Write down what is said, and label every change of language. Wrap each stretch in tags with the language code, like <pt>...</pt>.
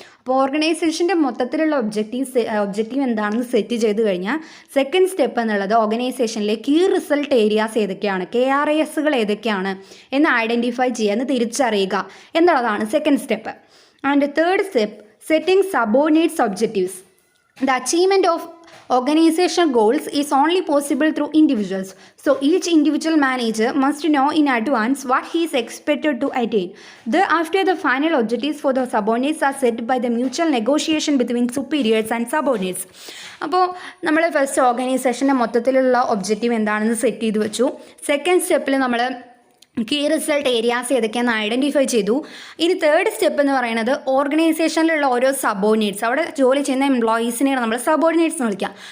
<ml>അപ്പോൾ ഓർഗനൈസേഷൻ്റെ മൊത്തത്തിലുള്ള ഒബ്ജക്റ്റീവ് എന്താണെന്ന് സെറ്റ് ചെയ്ത് കഴിഞ്ഞാൽ സെക്കൻഡ് സ്റ്റെപ്പ് എന്നുള്ളത് ഓർഗനൈസേഷനിലെ കീ റിസൾട്ട് ഏരിയാസ് ഏതൊക്കെയാണ്, KRAsകൾ ഏതൊക്കെയാണ് എന്ന് ഐഡൻറ്റിഫൈ ചെയ്യുക, എന്ന് തിരിച്ചറിയുക എന്നുള്ളതാണ് second step.</ml> <en>And third step, setting subordinates objectives. The achievement of organizational goals is only possible through individuals. So each individual manager must know in advance what he is expected to attain. Thereafter, the final objectives for the subordinates are set by the mutual negotiation between superiors and subordinates.</en> <ml>അപ്പോൾ നമ്മൾ first ഓർഗനൈസേഷൻ്റെ മൊത്തത്തിലുള്ള objective എന്താണെന്ന് set ചെയ്ത് വെച്ചു. Second സ്റ്റെപ്പിൽ നമ്മൾ key result areas ഏതൊക്കെയാണെന്ന് identify ചെയ്തു. ഇനി തേർഡ് സ്റ്റെപ്പ് എന്ന് പറയുന്നത് ഓർഗനൈസേഷനിലുള്ള ഓരോ സബോർഡിനേറ്റ്സ്, അവിടെ ജോലി ചെയ്യുന്ന എംപ്ലോയീസിനെയാണ് നമ്മൾ സബോർഡിനേറ്റ്സ് എന്ന് വിളിക്കുക.</ml>